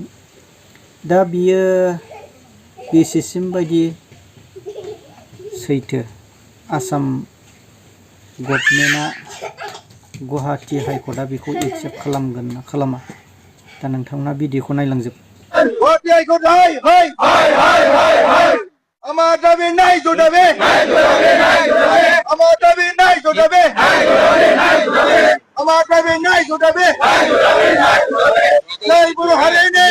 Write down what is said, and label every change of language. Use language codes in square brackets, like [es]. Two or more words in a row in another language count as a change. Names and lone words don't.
[brx] दा बियो बेसेसिम बायदि सैथो, आसाम गभर्नमेन्टआ गुवाहाटी हाइकर्टआ बेखौ एक्सेप्ट खालामगोन ना खालामा? दा नोंथांमोना भिडिअखौ नायलांजोब। [bn] আমার দাবি নাই জোটাবে, আমার দাবি নাই জোটাবে, আমার দাবি নাই জোটাবে, নাই কোনো হারে নেই।